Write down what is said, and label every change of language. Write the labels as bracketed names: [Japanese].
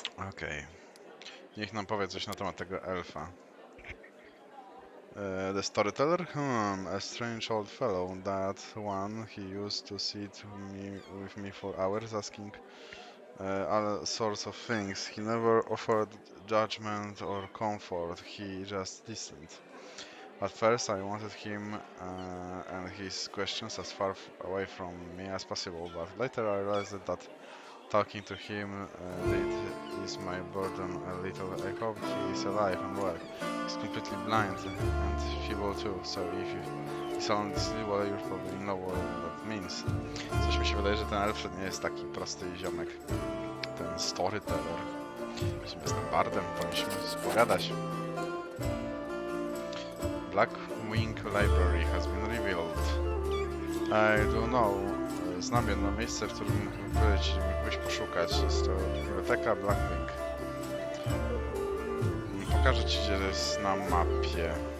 [Polish] Okej. Niech nam powie coś na temat tego elfa. [English] The storyteller? A strange old fellow. That one, he used to sit with me for hours asking all sorts of things. He never offered judgment or comfort. He just listened. At first I wanted him and his questions as far away from me as possible, but later I realized that talking to him is my burden a little. I hope he is alive and well. He's completely blind and feeble too, so if you sound well, you probably know what that means. [Polish] Coś mi się wydaje, że ten elf nie jest taki prosty ziomek. Ten storyteller. Jeśli jestem bardem, powinniśmy pogadać. [English] Black Wing Library has been revealed. I don't know. [Polish] Znam jedno miejsce, w którym mógłbyś poszukać. Jest to biblioteka Blackwing. Pokażę ci, gdzie jest na mapie.